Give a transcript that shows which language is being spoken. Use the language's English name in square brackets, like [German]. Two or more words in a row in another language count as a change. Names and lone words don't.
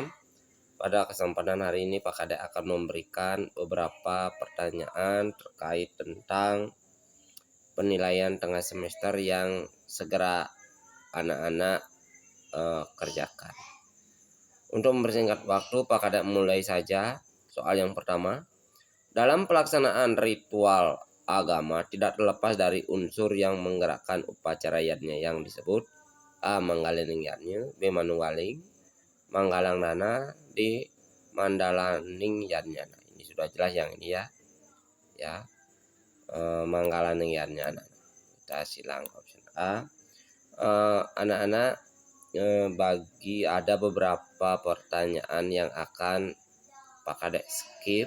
[Indonesian] Pada kesempatan hari ini Pak Kadek akan memberikan beberapa pertanyaan terkait tentang penilaian tengah semester yang segera anak-anak kerjakan. Untuk mempersingkat waktu, Pak Kadek mulai saja. Soal yang pertama, dalam pelaksanaan ritual agama tidak terlepas dari unsur yang menggerakkan upacara yadnya yang disebut A. Manggalaning yadnya, B. Manunggaling Manggalang Nana, D. Mandalaning yadnya. Nah, ini sudah jelas yang ini ya Manggalaning yadnya. Nah, kita silang option A. Anak-anak bagi ada beberapa pertanyaan yang akan Pak Kadek skip.